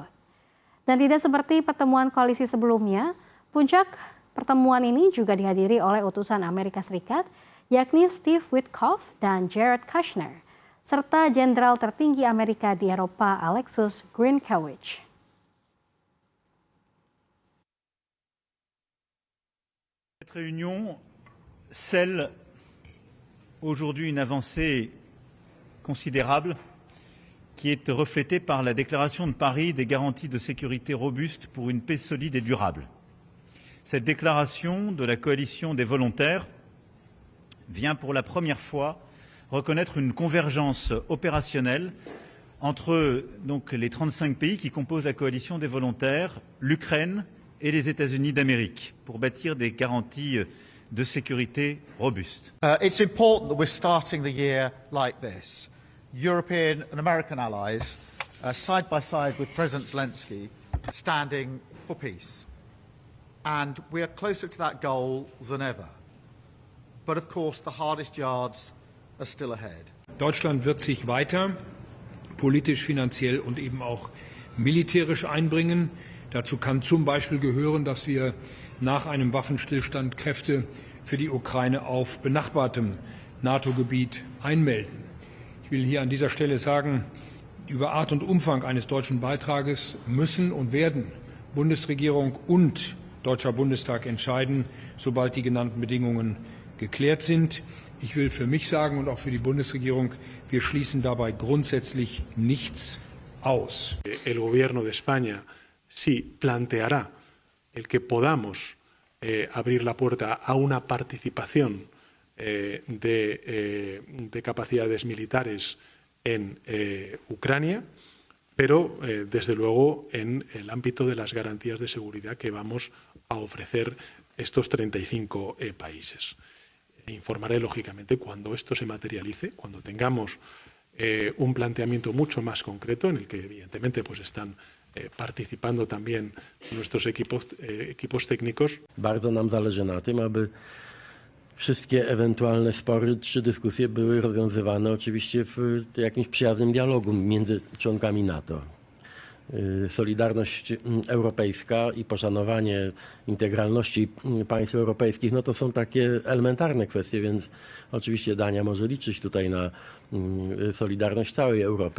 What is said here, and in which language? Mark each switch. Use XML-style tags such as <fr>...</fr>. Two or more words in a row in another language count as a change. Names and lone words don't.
<id>Dan tidak seperti pertemuan koalisi sebelumnya, puncak pertemuan ini juga dihadiri oleh utusan Amerika Serikat, yakni Steve Witkoff dan Jared Kushner, serta Jenderal tertinggi Amerika di Eropa Alexus Grinkewicz.</id> <fr>Cette réunion scelle aujourd'hui une avancée considérable qui est reflétée par la déclaration de Paris des garanties de sécurité robustes pour une paix solide et durable. Cette déclaration de la coalition des volontaires vient pour la première fois reconnaître une convergence opérationnelle entre donc, les 35 pays qui composent la coalition des volontaires, l'Ukraine et les États-Unis d'Amérique pour bâtir des garanties de sécurité robustes.</fr> <en>It's important that we're starting the year like this. European and American allies, side by side with President Zelensky, standing for peace. And we are closer to that goal than ever. But of course, the hardest yards are still ahead.</en> <de>Deutschland wird sich weiter politisch, finanziell und eben auch militärisch einbringen. Dazu kann zum Beispiel gehören, dass wir nach einem Waffenstillstand Kräfte für die Ukraine auf benachbartem NATO-Gebiet einmelden. Ich will hier an dieser Stelle sagen, über Art und Umfang eines deutschen Beitrages müssen und werden Bundesregierung und Deutscher Bundestag entscheiden, sobald die genannten Bedingungen geklärt sind. Ich will für mich sagen und auch für die Bundesregierung, wir schließen dabei grundsätzlich nichts aus.</de> <es>El Gobierno de España sí planteará el que podamos abrir la puerta a una participación de capacidades militares en Ucrania, pero desde luego en el ámbito de las garantías de seguridad que vamos a ofrecer estos 35 países. Informaré lógicamente cuando esto se materialice, cuando tengamos un planteamiento mucho más concreto en el que evidentemente pues están participando también nuestros equipos técnicos.</es> <pl>Bardzo nam zależy na tym, aby wszystkie ewentualne spory czy dyskusje były rozwiązywane oczywiście w jakimś przyjaznym dialogu między członkami NATO. Solidarność europejska i poszanowanie integralności państw europejskich, no to są takie elementarne kwestie, więc oczywiście Dania może liczyć tutaj na solidarność całej Europy.</pl>